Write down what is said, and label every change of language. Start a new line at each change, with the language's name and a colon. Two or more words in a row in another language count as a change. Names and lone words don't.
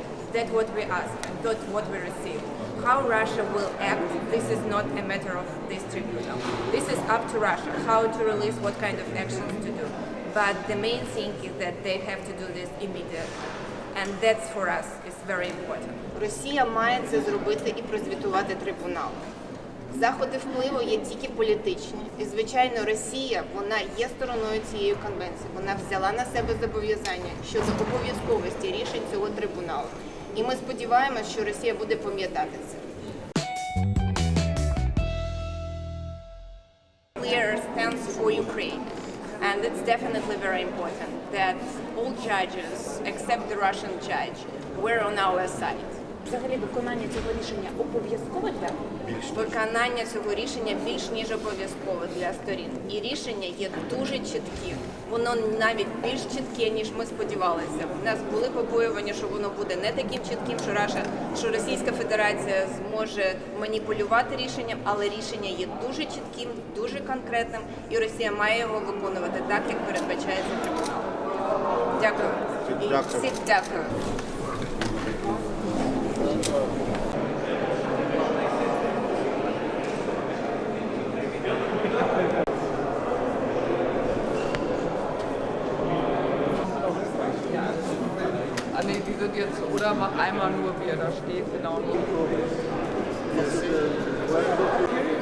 English: That's what we asked and that's what we received. How Russia will act, this is not a matter of this tribunal. This is up to Russia, how to release, what kind of actions to do. But the main thing is that they have to do this immediately. And that's for us is very important.
Ukrainian: Росія має це зробити і прозвітувати трибунал. Заходи впливу є тільки політичні. І, звичайно, Росія, вона є стороною цієї конвенції. Вона взяла на себе зобов'язання щодо обов'язковості рішень цього трибуналу. І ми сподіваємося, що Росія буде пам'ятати це.
English: Clear stance for Ukraine. And it's definitely very important that all judges, except the Russian judge, were on our side.
Ukrainian: Взагалі виконання цього рішення обов'язкове для Виконання цього рішення більш ніж обов'язкове для сторін. І рішення є дуже чітким. Воно навіть більш чітке, ніж ми сподівалися. У нас були побоювання, що воно буде не таким чітким, що Російська Федерація зможе маніпулювати рішенням, але рішення є дуже чітким, дуже конкретним, і Росія має його виконувати так, як передбачається трибуналом. Дякую. І всіх дякую.
German: Nee, die sind jetzt, oder mach einmal nur, wie er da steht, genau.